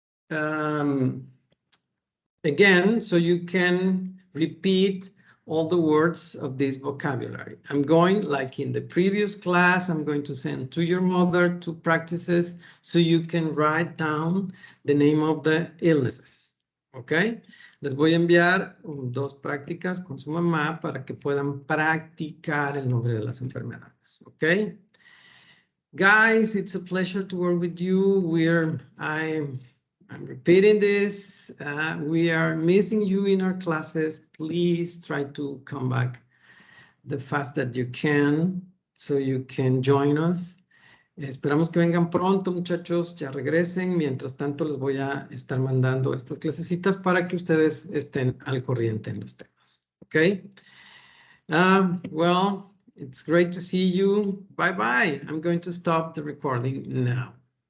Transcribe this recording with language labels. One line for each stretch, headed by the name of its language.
English: Again, so you can repeat all the words of this vocabulary. I'm going, like in the previous class, I'm going to send to your mother 2 practices so you can write down the name of the illnesses. Okay?
Spanish: Les voy a enviar 2 prácticas con su mamá para que puedan practicar el nombre de las enfermedades.
English: Okay? Guys, it's a pleasure to work with you. I'm repeating this. We are missing you in our classes. Please try to come back the fast that you can so you can join us.
Spanish: Esperamos que vengan pronto, muchachos, ya regresen. Mientras tanto, les voy a estar mandando estas clasecitas para que ustedes estén al corriente en los temas.
English: Okay? Well, it's great to see you. Bye-bye. I'm going to stop the recording now.